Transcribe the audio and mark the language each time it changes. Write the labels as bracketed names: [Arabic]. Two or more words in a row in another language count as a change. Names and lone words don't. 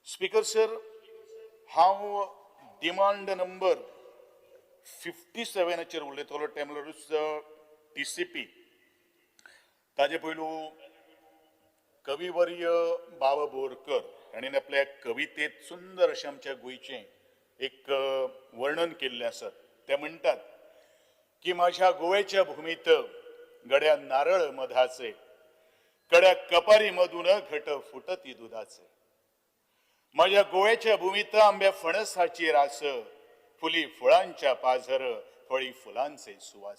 [Konkani] स्पीकर सर, हांव [English] demand number [Konkani] 57 उलयतलो टेम्पररीज TCP. ताजे पयलू कविवर्य बाबा बोरकर हाणें आपल्या कवितेत सुंदर अशें आमच्या गोंयचें एक वर्णन केल्लें आसा. ते म्हणटात की [Marathi] माझ्या गोव्याच्या भूमीत गड्या नारळ मधाचे, कड्या कपारी मधून घट फुटती दुधाचे. माझ्या गोव्याच्या भूमीत आंब्या फणसाची रास, फुली फुलांच्या पाझर, फळी फुलांचे सुवास.